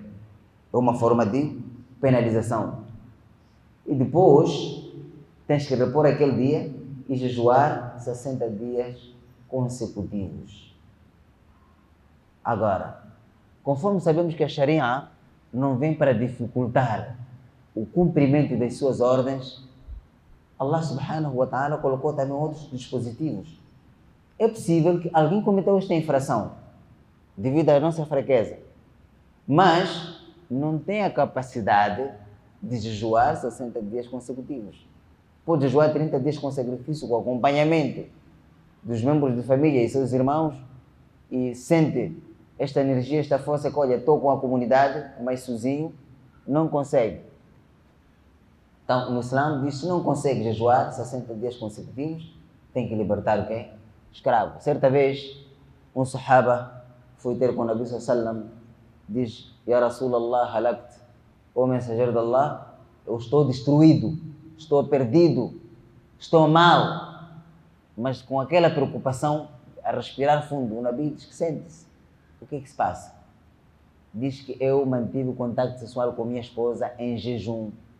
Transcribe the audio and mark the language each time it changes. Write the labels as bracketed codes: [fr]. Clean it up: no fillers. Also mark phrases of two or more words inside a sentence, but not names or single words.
[pt] É uma forma de penalização. E depois tens que repor aquele dia e jejuar 60 dias consecutivos. Agora, conforme sabemos que a Sharia não vem para dificultar o cumprimento das suas ordens, Allah [ar] سبحانه وتعالى [pt] colocou também outros dispositivos. É possível que alguém cometeu esta infração devido à nossa fraqueza, mas não tem a capacidade de jejuar 60 dias consecutivos. Pode jejuar 30 dias com sacrifício, com acompanhamento dos membros de família e seus irmãos, e sente esta energia, esta força que, olha, estou com a comunidade, mas sozinho não consegue. Então, no Islã diz que se não consegue jejuar 60 dias consecutivos, tem que libertar o quê? Escravo. Certa vez, um sahaba foi ter com o Nabi sallam, diz: [ar] يا رسول الله هلكت, [pt] ó mensageiro de Allah, eu estou destruído, estou perdido, estou mal. Mas com aquela preocupação, a respirar fundo, o Nabi diz que sente-se. O que é que se passa? Diz que eu mantive contato sexual com minha esposa em jejum.